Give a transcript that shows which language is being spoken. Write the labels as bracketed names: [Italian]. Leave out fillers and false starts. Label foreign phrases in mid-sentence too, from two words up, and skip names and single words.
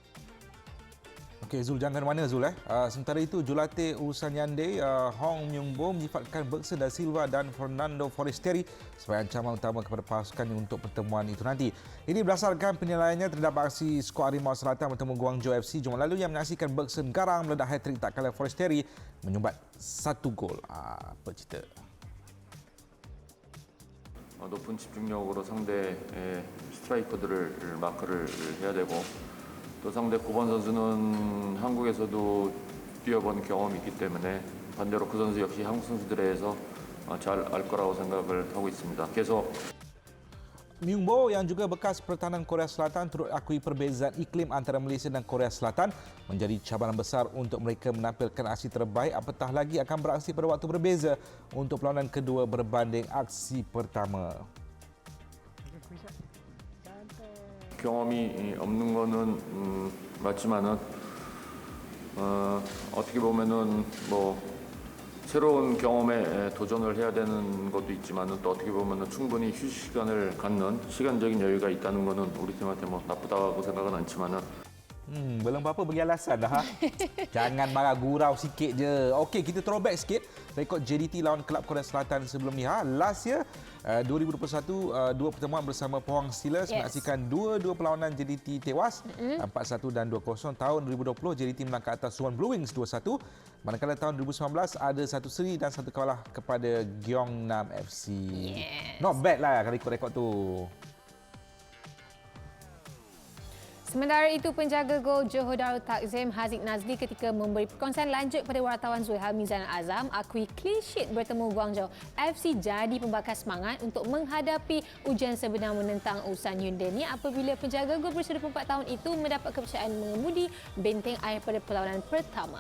[Malay] Okey Zul, jangan mana Zul sementara itu jurulatih Ulsan Hyundai Hong Myung-bo menyifatkan Bergson da Silva dan Fernando Forestieri sebagai ancaman utama kepada pasukannya untuk pertemuan itu nanti. Ini berdasarkan penilaiannya terhadap aksi skuad Harimau Selatan bertemu Guangzhou FC Jumaat lalu yang menyaksikan Bergson garang meledak hat-trick tak kalah Forestieri menyumbat 1 gol. Apa cerita? [Korean] 높은 집중력으로 상대의 스트라이커들을 마크를 해야 되고 또 상대 9번 선수는 한국에서도 뛰어본 경험이 있기 때문에 반대로 그 선수 역시 한국 선수들에 대해서 잘 알 거라고 생각을 하고 있습니다. 계속 [Malay] Myung-bo yang juga bekas pertahanan Korea Selatan turut akui perbezaan iklim antara Malaysia dan Korea Selatan menjadi cabaran besar untuk mereka menampilkan aksi terbaik, apatah lagi akan beraksi pada waktu berbeza untuk perlawanan kedua berbanding aksi pertama. [Korean] 경험이 없는 거는 맞지만은 어떻게 보면은 뭐 새로운 경험에 도전을 해야 되는 것도 있지만은 또 어떻게 보면은 충분히 휴식 시간을 갖는 시간적인 여유가 있다는 거는 우리 팀한테 뭐 나쁘다고 생각은 않지만은 [Malay] Belum apa-apa bagi alasan dah. Jangan marah gurau sikit je. Okey, kita throwback sikit. Rekod JDT lawan kelab Korea Selatan sebelum ni. [English] Last year, [Malay] 2021, 2 pertemuan bersama Pohang Steelers menyaksikan 2 perlawanan JDT tewas. 4-1 dan 2-0. Tahun 2020, JDT menang ke atas Suwon Blue Wings 2-1. Manakala tahun 2019, ada 1 seri dan 1 kalah kepada Gyeongnam FC. [English] Not bad [Malay] lah rekod tu. Sementara itu, penjaga gol Johor Darul Takzim Haziq Nazli ketika memberi perkongsian lanjut pada wartawan Zulhelmi Zainal Azam akui [English] clean sheet [Malay] bertemu Guangzhou FC jadi pembakar semangat untuk menghadapi ujian sebenar menentang Ulsan Hyundai ni apabila penjaga gol berusia 24 tahun itu mendapat kepercayaan mengemudi benteng air pada perlawanan pertama.